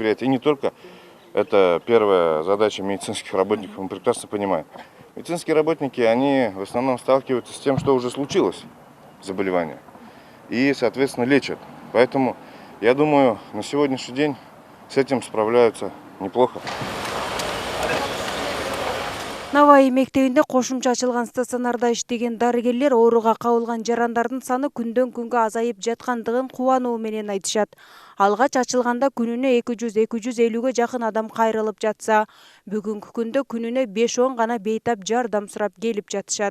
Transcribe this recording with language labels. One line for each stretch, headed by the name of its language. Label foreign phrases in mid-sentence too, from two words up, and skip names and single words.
Russian: И не только это первая задача медицинских работников, мы прекрасно понимаем. Медицинские работники, они в основном сталкиваются с тем, что уже случилось. Заболевания и, соответственно, лечат. Поэтому, я думаю, на сегодняшний день с этим справляются неплохо.
Kyrgyz: Наваи мектебинде кошумча ачылган стационарда иштеген дарыгерлер ооруга кабылган жарандардын саны күндөн күнгө азайып жаткандыгын кубануу менен айтышат. Алгач ачылганда күнүнө 200-250ге жакын адам кайрылып жатса, бүгүнкү күндө күнүнө 5-10 гана бейтап жардам сурап келип жатышат.